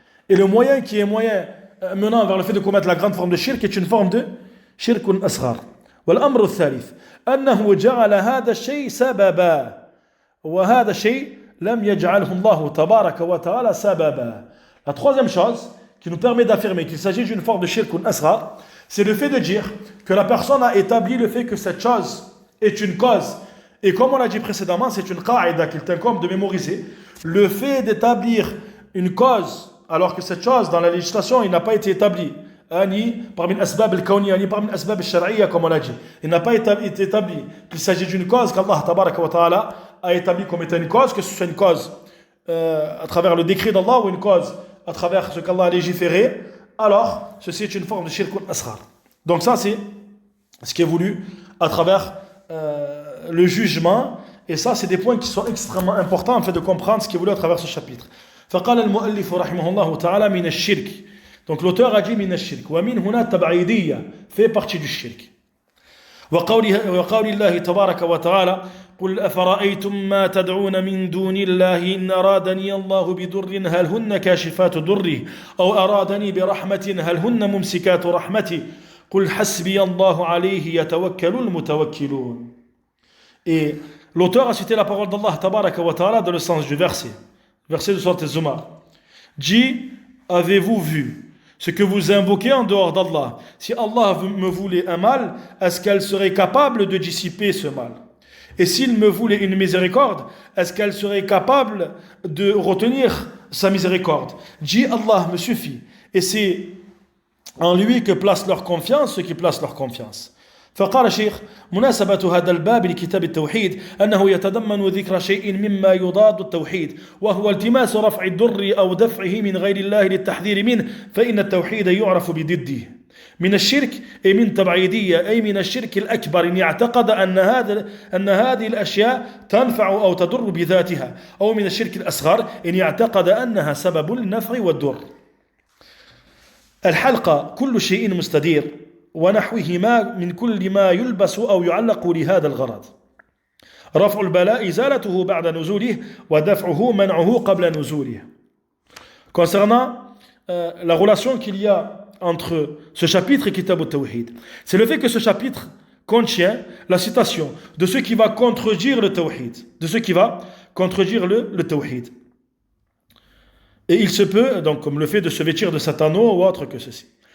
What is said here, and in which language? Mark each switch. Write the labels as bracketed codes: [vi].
[fr] Et le moyen qui est menant vers le fait de commettre la grande forme de shirk est une forme de shirkun asghar. [ar] والأمر الثالث أنه جعل هذا الشيء سببا وهذا الشيء لم يجعله الله تبارك وتعالى سببا. [fr] La troisième chose qui nous permet d'affirmer qu'il s'agit d'une forme de shirkun asghar, c'est le fait de dire que la personne a établi le fait que cette chose est une cause. Et comme on l'a dit précédemment, c'est une qa'ida qu'il t'incombe de mémoriser. Le fait d'établir une cause alors que cette chose dans la législation il n'a pas été établi ni parmi l'asbab al-kawniyya ni parmi l'asbab al-shar'iyya comme on l'a dit, il n'a pas été établi qu'il s'agit d'une cause qu'Allah tabaraka wa ta'ala a établi comme étant une cause, que ce soit une cause à travers le décret d'Allah ou une cause à travers ce qu'Allah a légiféré, alors ceci est une forme de shirkun asghar. Donc ça c'est ce qui est voulu à travers le jugement, et ça c'est des points qui sont extrêmement importants en fait de comprendre ce qui est voulu à travers ce chapitre. [ar] فقال المؤلف رحمه الله تعالى من الشرك. [fr] Donc l'auteur a dit [ar] من الشرك ومن هنا تبعيدية [fr] fait partie du shirk. [ar] وقول الله تبارك وتعالى قل أفرأيتم ما تدعون من دون الله إن أرادني الله بضر هل هن كاشفات ضره أو أرادني برحمة هل هن ممسكات رحمتي قل حسبي الله عليه يتوكل المتوكلون. [fr] Et l'auteur a cité la parole d'Allah tabaraka wa ta'ala dans le sens du verset de Sourate Az-Zumar. Dit, avez-vous vu ce que vous invoquez en dehors d'Allah? Si Allah me voulait un mal, est-ce qu'elle serait capable de dissiper ce mal? Et s'il me voulait une miséricorde, est-ce qu'elle serait capable de retenir sa miséricorde? Dit, Allah me suffit. Et c'est en lui que placent leur confiance ceux qui placent leur confiance. [ar] فقال الشيخ مناسبة هذا الباب لكتاب التوحيد أنه يتضمن ذكر شيء مما يضاد التوحيد وهو التماس رفع الضر أو دفعه من غير الله للتحذير منه فإن التوحيد يعرف بضده من الشرك أي من تبعيدية أي من الشرك الأكبر إن يعتقد أن هذه الأشياء تنفع أو تضر بذاتها أو من الشرك الأصغر إن يعتقد أنها سبب النفع والضر. الحلقة كل شيء مستدير ونحوهما من كل ما يلبس أو يعلق لهذا الغرض. رفع البلاء إزالته بعد نزوله ودفعه منعه قبل نزوله. [fr] Concernant la relation qu'il y a entre ce chapitre et Kitab al-Tawhid, c'est le fait que ce chapitre contient la citation de ce qui va contredire le Tawhid, le Tawhid. Et il se peut, donc comme le fait de se vêtir de satano ou autre que ceci.